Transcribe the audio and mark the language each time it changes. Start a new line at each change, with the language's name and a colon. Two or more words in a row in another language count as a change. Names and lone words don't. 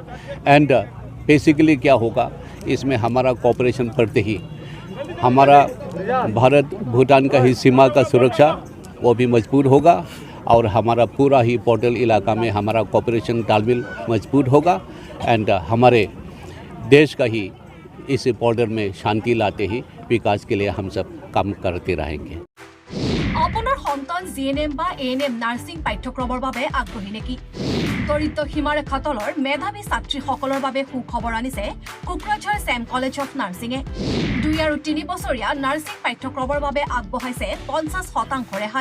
English: and basically
Hindi: क्या होगा इसमें हमारा कोऑपरेशन बढ़ते ही हमारा भारत भूटान का ही सीमा का सुरक्षा वो भी मजबूत होगा और हमारा पूरा ही बॉर्डर इलाका में हमारा कोऑपरेशन तालमेल मजबूत होगा एंड हमारे देश का ही इस बॉर्डर में शांति लाते ही विकास के लिए हम सब काम करते रहेंगे।
Assamese: আপোনাৰ সন্তান জিএনএম বা এএনএম নাৰ্ছিং পাঠ্যক্ৰমৰ বাবে আগ্ৰহী নেকি? দৰিদ্ৰ সীমাৰেখা তলৰ মেধাৱী ছাত্ৰীসকলৰ বাবে সুখবৰ আনিছে কোকৰাঝাৰ ছেম কলেজ অফ নাৰ্ছিঙে। 2 আৰু 3 বছৰীয়া নাৰ্ছিং পাঠ্যক্ৰমৰ বাবে আগবঢ়াইছে 50% ৰেহাই।